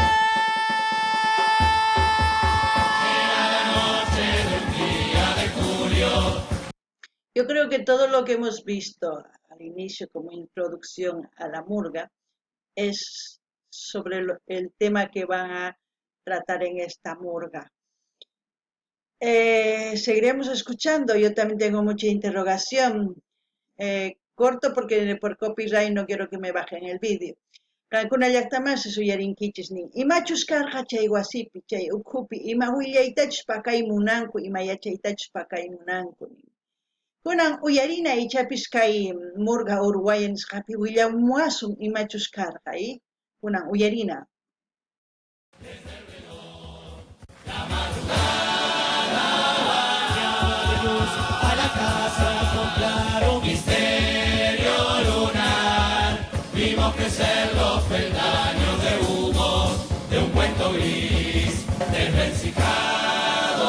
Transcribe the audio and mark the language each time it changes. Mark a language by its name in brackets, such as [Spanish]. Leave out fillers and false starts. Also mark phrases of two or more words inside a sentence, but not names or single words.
[Spanish] Yo creo que todo lo que hemos visto al inicio como introducción a la murga es sobre el tema que van a tratar en esta murga. Seguiremos escuchando, yo también tengo mucha interrogación. Corto porque por copyright no quiero que me bajen el vídeo. [Quechua] Kankuna llaqtamansi suyarinkichis imachus karqa chay wasipi chay ukhupi ima willaytachus pakaymunanku ima yachaytachus pakaymunanku kunan uyarina ichapis kay [Spanish] murga Uruguaya [Quechua] nisqapi willamuasun imachus karqa kunan uyarina. [Spanish] A la casa con claro misterio lunar, vimos crecer los peldaños de humo de un cuento gris desvencijado.